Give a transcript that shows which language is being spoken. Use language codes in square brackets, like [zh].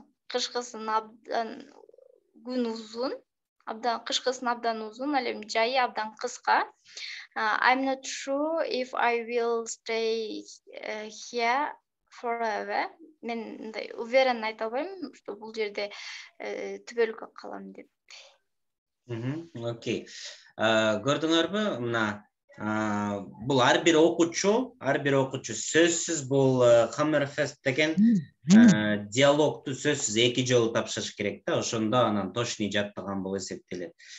[ky] Кышкысын абдан күн узун, кышкысын абдан узун, ал эми жайы абдан кыска. [en] I'm not sure if I will stay here forever. [ky] Мен мындай [ru] уверенно [ky] айта албайм, [ru] что [ky] бул жерде түбөлүккө калам деп. Окей. Көрдүңөрбү, мына бул ар бир окуучу сөзсүз бул Hammerfest деген диалогту сөзсүз 2 жолу тапшырыш керек да, ошондо анан точный жаттаган болуп эсептелет.